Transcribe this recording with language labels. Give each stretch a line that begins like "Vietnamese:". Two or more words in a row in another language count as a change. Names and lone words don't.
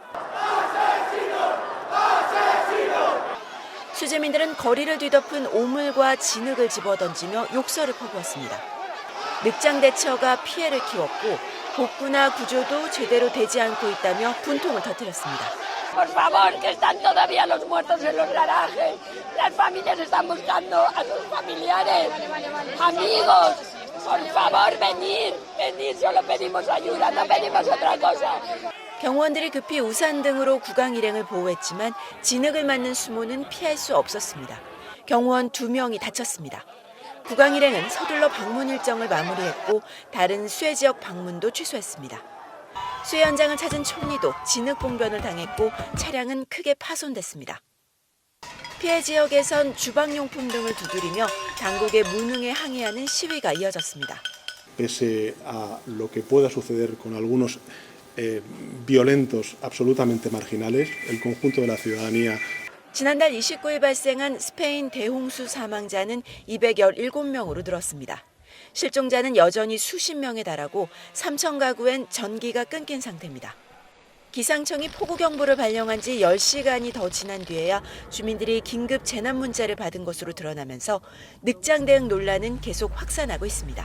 Korean: 수재민들은 거리를 뒤덮은 오물과 진흙을 집어던지며 욕설을 퍼부었습니다. 늑장 대처가 피해를 키웠고 복구나 구조도 제대로 되지 않고 있다며 분통을 터뜨렸습니다.
Spanish: Por favor, que están todavía los muertos en los garajes. Las familias están buscando a sus familiares, amigos. Por favor, venid, venid, solo pedimos ayuda, no pedimos otra cosa.
Korean: 경호원들이 급히 우산 등으로 국왕 일행을 보호했지만 진흙을 맞는 수모는 피할 수 없었습니다. 경호원 2명이 다쳤습니다. 국왕 일행은 서둘러 방문 일정을 마무리했고 다른 수해 지역 방문도 취소했습니다. 수해 현장을 찾은 총리도 진흙 봉변을 당했고 차량은 크게 파손됐습니다. 피해 지역에선 주방용품 등을 두드리며 당국의 무능에 항의하는 시위가 이어졌습니다.
Spanish: Pese a lo que pueda suceder con algunos violentos absolutamente marginales, el conjunto de la ciudadanía.
Korean: 지난달 29일 발생한 스페인 대홍수 사망자는 217명으로 늘었습니다. 실종자는 여전히 수십 명에 달하고 3천 가구엔 전기가 끊긴 상태입니다. 기상청이 폭우경보를 발령한 지 10시간이 더 지난 뒤에야 주민들이 긴급 재난 문자를 받은 것으로 드러나면서 늑장 대응 논란은 계속 확산하고 있습니다.